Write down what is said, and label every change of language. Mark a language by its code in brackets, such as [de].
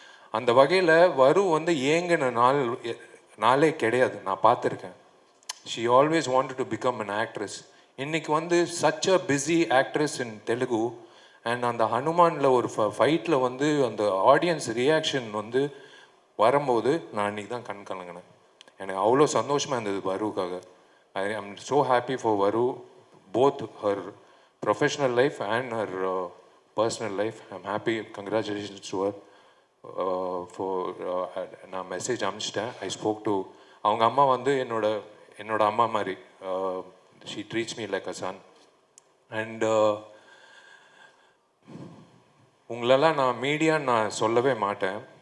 [ta] அந்த வகையில் வந்து ஏங்கின நாளே கிடையாது. நான் பார்த்துருக்கேன். [en] she always wanted to become an actress. [ta] இன்னைக்கு வந்து [en] such a busy actress in Telugu. [ta] And அந்த ஹனுமானில் ஒரு ஃபைட்டில் வந்து அந்த ஆடியன்ஸ் ரியாக்ஷன் வந்து வரும்போது நான் அன்றைக்கி தான் கண் கலங்கினேன். எனக்கு அவ்வளோ சந்தோஷமாக இருந்தது வருவுக்காக. [en] I am so happy for Varu, both her professional life and her personal life. I'm happy. Congratulations to her for [ta] நான் மெசேஜ் அனுப்பிச்சிட்டேன். [en] I spoke to [ta] அவங்க அம்மா வந்து என்னோட அம்மா மாதிரி. [en] She treats me like a son. [ta] And உங்களெல்லாம் நான் மீடியான்னு நான் சொல்லவே மாட்டேன்.